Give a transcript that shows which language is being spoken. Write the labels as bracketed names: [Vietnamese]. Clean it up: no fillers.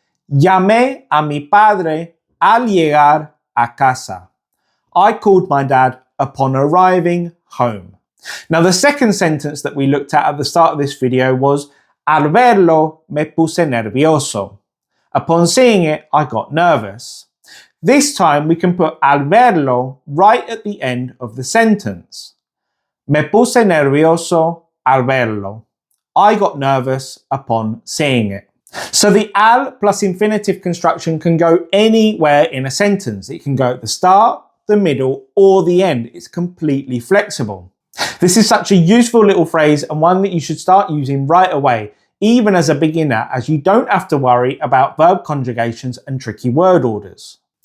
[Spanish] Llamé a mi padre al llegar a casa. [English] I called my dad upon arriving home. Now, the second sentence that we looked at the start of this video was, [Spanish] al verlo me puse nervioso. [English] Upon seeing it, I got nervous. This time we can put al verlo right at the end of the sentence. [Spanish] Me puse nervioso al verlo. [English] I got nervous upon seeing it. So the al plus infinitive construction can go anywhere in a sentence. It can go at the start, the middle, or the end. It's completely flexible. This is such a useful little phrase and one that you should start using right away, even as a beginner, as you don't have to worry about verb conjugations and tricky word orders.